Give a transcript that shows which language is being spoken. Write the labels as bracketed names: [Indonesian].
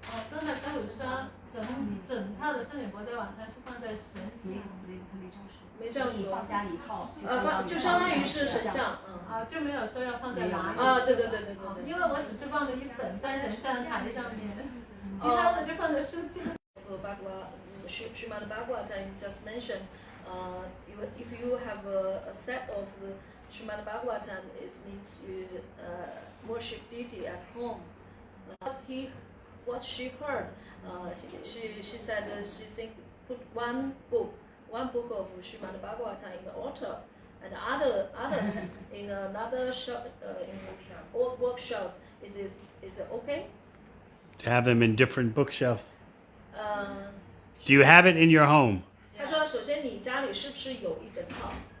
[Chinese] 刚才跟我说整套的圣女博德晚餐是放在神像。他没这样说。没这样说。放家里一套，就相当于是神像。就没有说要放在哪里。对。因为我只是放了一本在神像台上面，其他的就放在书架。 [English] Srimad Bhagavatam just mentioned, if you have a set of the Srimad Bhagavatam, it means you worship deity at home. What she heard, she said she think put one book of Srimad Bhagavatam in the altar, and others in another shop, workshop. Is it okay? To have them in different bookshelves. Do you have it in your home? [Chinese] 他说：“首先，你家里是不是有一整套